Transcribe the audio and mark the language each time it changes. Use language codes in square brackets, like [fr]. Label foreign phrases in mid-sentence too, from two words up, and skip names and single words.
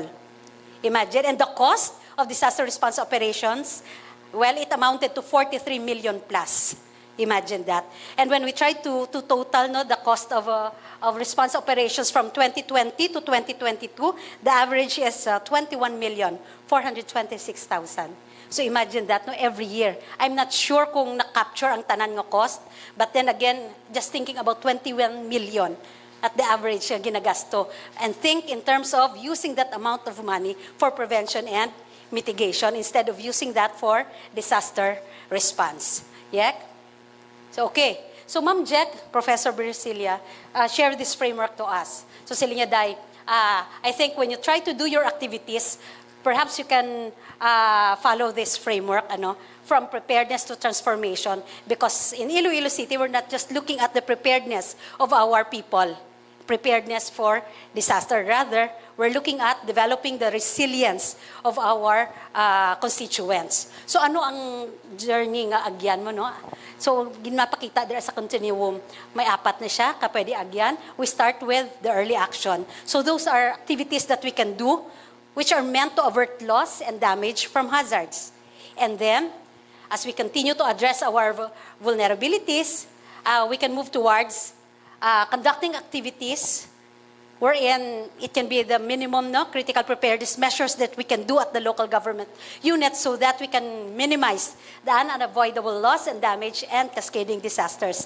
[en] Imagine, and the cost of disaster response operations, well, it amounted to 43 million plus. Imagine that. And when we try to total no, the cost of response operations from 2020 to 2022, the average is 21,426,000. So imagine that no, every year. I'm not sure [hil] kung na-capture ang tanan nga [en] cost, but then again, just thinking about 21 million at the average ginagasto. And think in terms of using that amount of money for prevention and mitigation instead of using that for disaster response. So, okay. So, Ma'am Jack, Professor Brasilia, share this framework to us. So, [hil] sila niya, [en] Day, I think when you try to do your activities, perhaps you can follow this framework, from preparedness to transformation. Because in Iloilo City, we're not just looking at the preparedness of our people, preparedness for disaster. Rather, we're looking at developing the resilience of our constituents. [hil] So ano ang journey nga agyan mo, no? So ginapakita dira sa continuum, may apat na siya, kapwede agyan. [en] We start with the early action. So those are activities that we can do which are meant to avert loss and damage from hazards. And then, as we continue to address our vulnerabilities, we can move towards conducting activities wherein it can be the minimum critical preparedness measures that we can do at the local government unit so that we can minimize the unavoidable loss and damage and cascading disasters.